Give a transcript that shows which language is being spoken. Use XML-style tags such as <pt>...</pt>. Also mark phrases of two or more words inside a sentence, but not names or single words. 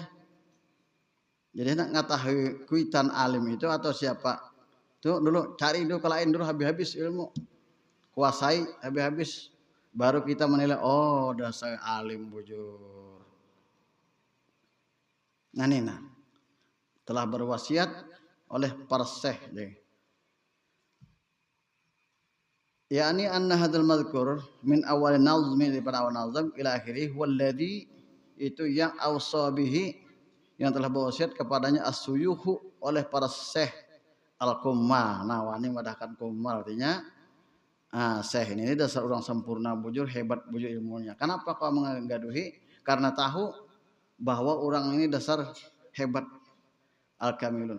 <bjn>Jadi nak ngatahui kuitan alim itu atau siapa, tuh dulu cari dulu kelain dulu habis-habis ilmu, kuasai habis-habis, baru kita menilai oh dasar alim bujur. Nah telah berwasiat oleh para syekh deh.</bjn> <ar>يعني أن هذا المذكور من أول نظمي daripada أول نظم إلى آخره والذي</ar> <bjn>itu yang</bjn> <ar>أوصى به</ar> <bjn>yang telah berwasiat kepadanya</bjn> <ar>as-suyuhu</ar> <bjn>oleh para syekh</bjn> <ar>al-kummal.</ar> <bjn>Nah, wani madahkan kummal artinya syekh ini dasar orang sempurna bujur, hebat bujur ilmunya. Kenapa kau menggaduhi? Karena tahu bahwa orang ini dasar hebat al-kamilun.</bjn>